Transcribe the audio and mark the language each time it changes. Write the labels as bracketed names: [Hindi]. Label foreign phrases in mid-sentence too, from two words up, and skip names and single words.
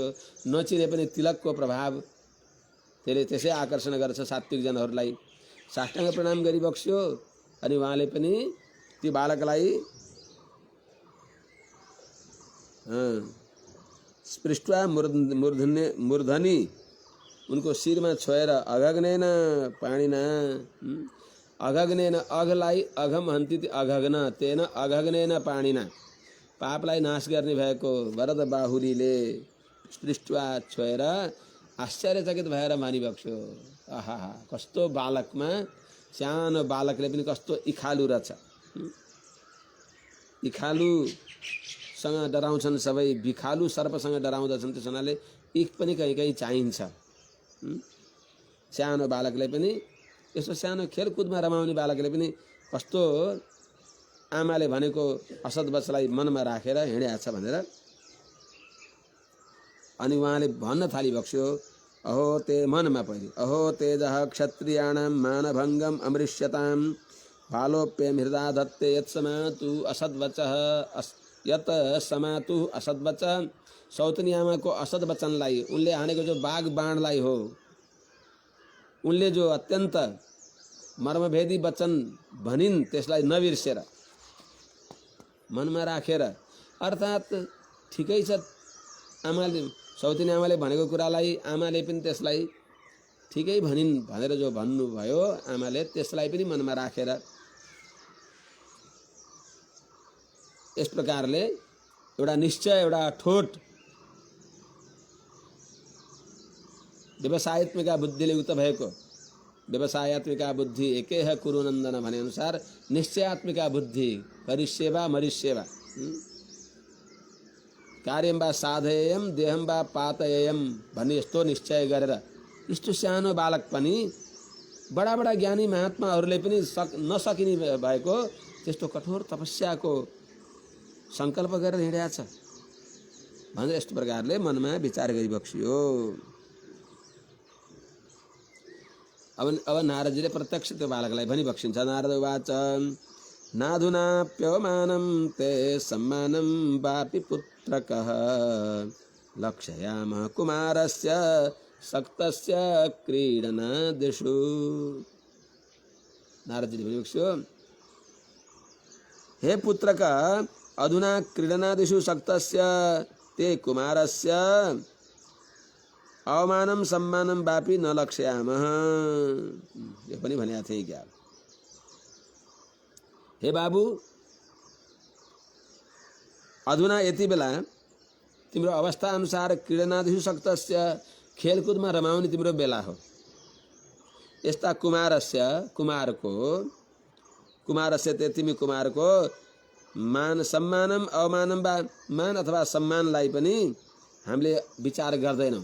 [Nepali] नचिने पनि तिलकको प्रभाव त्यसले त्यसै आकर्षण गर्छ सात्विक जनहरूलाई। साष्टाङ्ग प्रणाम गरिबक्स्यो अनि उहाँले पनि ती बालकलाई [Sanskrit] स्पृष्ट्वा मूर्धनी [Nepali] उनको शिरमा छोएर [Sanskrit] अघग्नेन पाणिना अघग्नेन [Nepali] अघलाई [Sanskrit] अघम हन्ति अघग्न तेन अघग्नेन पाणिना [Nepali] पापलाई नाश गर्ने भएको वरद बाहुलीले स्पृष्ट्वा छोएर आश्चर्यचकित भएर मानिबक्स्यो। आहा कस्तो बालकमा सानो बालकले पनि कस्तो इखालु रहेछ। इखालुसँग डराउँछन् सबै, बिखालु सर्पसँग डराउँदछन्। त्यस हुनाले इख पनि कहीँ कहीँ चाहिन्छ। सानो बालकले पनि यस्तो सानो खेलकुदमा रमाउने बालकले पनि कस्तो आमाले भनेको असद वचलाई मनमा राखेर हिँडेछ भनेर अनि उहाँले भन्न थालिबक्स्यो। [Sanskrit] अहो ते मनमा परि अहो तेजः क्षत्रियाणां मानभङ्गम अमृष्यतां बालोप्यम हृदा दत्ते यत् समातु असद्वचः यत समातु असद्वचः। [Nepali] सौतनी आमाको असद वचनलाई, उनले हानेको जो बाघ बाणलाई हो, उनले जो अत्यन्त मर्मभेदी वचन भनिन् त्यसलाई नबिर्सेर मनमा राखेर, अर्थात् ठिकै छ आमाले सौतिनी आमाले भनेको कुरालाई आमाले पनि त्यसलाई ठिकै भनिन् भनेर जो भन्नुभयो आमाले त्यसलाई पनि मनमा राखेर यस प्रकारले एउटा निश्चय, एउटा ठोट व्यवसायत्मिका बुद्धिले युक्त भएको [Sanskrit] व्यवसायत्मिका बुद्धि एकै है कुरुनन्दन [Nepali] भने अनुसार निश्चयात्मिका बुद्धि [Sanskrit] करिष्येवा मरिष्येवा कार्यं वा साधयेयम देहं वा पातयेयम [Nepali] भन्ने यस्तो निश्चय गरेर यस्तो सानो बालक पनि बडा बडा ज्ञानी महात्माहरूले पनि नसकिने भएको त्यस्तो कठोर तपस्याको संकल्प गरेर हिँडेछ भनेर यस्तो प्रकारले मनमा विचार गरिबक्सियो। अब नारदजीले प्रत्यक्ष त्यो बालकलाई भनिबक्सिन्छ। [Sanskrit] नारद उवाच नाधुनाप्यवमानं ते सम्मानं वापि पुत्रकः लक्षयामः कुमारस्य सक्तस्य क्रीडनादिषु। [Nepali] नारदजीले भनिबक्स्यो, [Sanskrit] हे पुत्रक अधुना क्रीडनादिषु सक्तस्य ते कुमारस्य अवमानं सम्मानं वापि न लक्ष्यामः। [Nepali] यो पनि भनेको थिएँ क्या। हे बाबु अधुना यति बेला तिम्रो अवस्था अनुसार [Sanskrit] क्रीडनादिषु सक्तस्य [Nepali] खेलकुदमा रमाउने तिम्रो बेला हो। यस्ता [Sanskrit] कुमारस्य ते [Nepali] तिमी कुमारको मान [Sanskrit] सम्मानम अवमानम वा [Nepali] मान अथवा सम्मानलाई पनि हामीले विचार गर्दैनौँ।